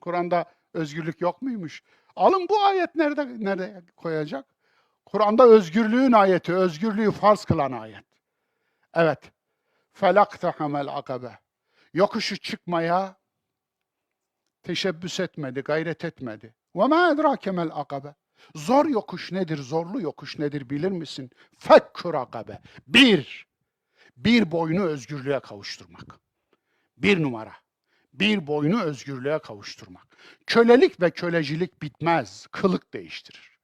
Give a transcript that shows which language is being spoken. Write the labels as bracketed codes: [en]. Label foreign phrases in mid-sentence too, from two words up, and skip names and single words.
[tr] Kur'an'da özgürlük yok muymuş? Alın bu ayet nerede koyacak? Kur'an'da özgürlüğün ayeti, özgürlüğü farz kılan ayet. [ar] Evet. فلا اقتحم العقبة. [tr] Yokuşu çıkmaya teşebbüs etmedi, gayret etmedi. [ar] وَمَا اَدْرَاكَ مَا الْاَقَبَ. [tr] Zor yokuş nedir, zorlu yokuş nedir bilir misin? [ar] فك رقبة. [tr] Bir boynu özgürlüğe kavuşturmak. Bir numara. Bir boynu özgürlüğe kavuşturmak. Kölelik ve kölecilik bitmez, kılık değiştirir.